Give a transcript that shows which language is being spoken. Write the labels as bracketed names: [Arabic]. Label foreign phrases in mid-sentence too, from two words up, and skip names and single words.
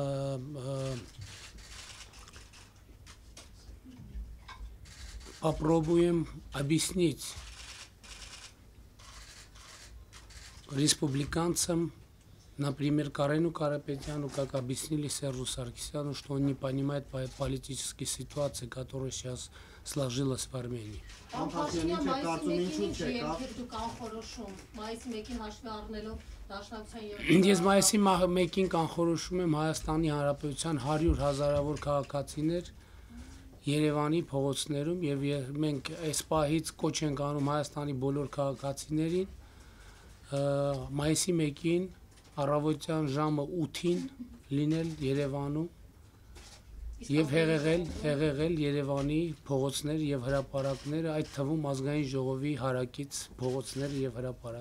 [Russian] объяснить республиканцам, например, Карену Карапетяну, как объяснили Сержу Саркисяну, что он не понимает политической ситуации, которая сейчас сложилась в Армении. [Armenian] Ես մայիսի 1-ին կանխորոշում եմ Հայաստանի Հանրապետության 100,000-ավոր քաղաքացիներ Երևանի փողոցներում եւ մենք այս պահից կոչ ենք անում Հայաստանի բոլոր քաղաքացիներին մայիսի 1-ին առավոտյան ժամը 8-ին լինել Երևանում եւ հեղեղել Երևանի փողոցներ եւ հրապարակները, այդ թվում ազգային ժողովի հարակից փողոցներ եւ հրապարակներ։